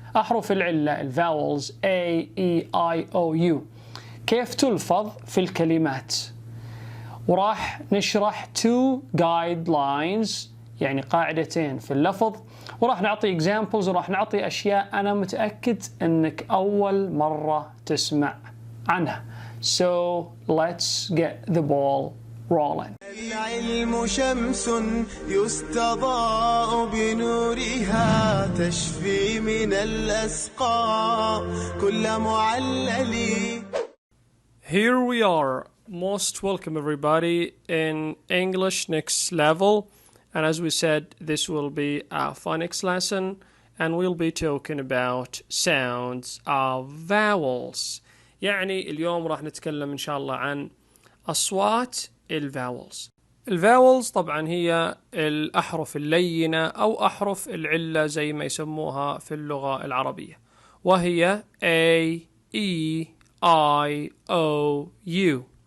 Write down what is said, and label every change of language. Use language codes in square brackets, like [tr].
[ar] أحرف العلة الفاولز A, E, I, O, U كيف تلفظ في الكلمات، وراح نشرح 2 guidelines يعني قاعدتين في اللفظ، وراح نعطي examples وراح نعطي أشياء أنا متأكد أنك أول مرة تسمع عنها. [en] So let's get the ball rolling. [ar] العلم شمس يستضاء بنورها تشفي من الأسقام كل معلل. [en] Here we are. Most welcome everybody in English next level. And as we said, this will be a phonics lesson and we'll be talking about sounds of vowels. [ar] يعني اليوم راح نتكلم إن شاء الله عن أصوات الفاولز. الفاولز طبعا هي الأحرف اللينة أو أحرف العلة زي ما يسموها في اللغة العربية، وهي A, E, I, O, U.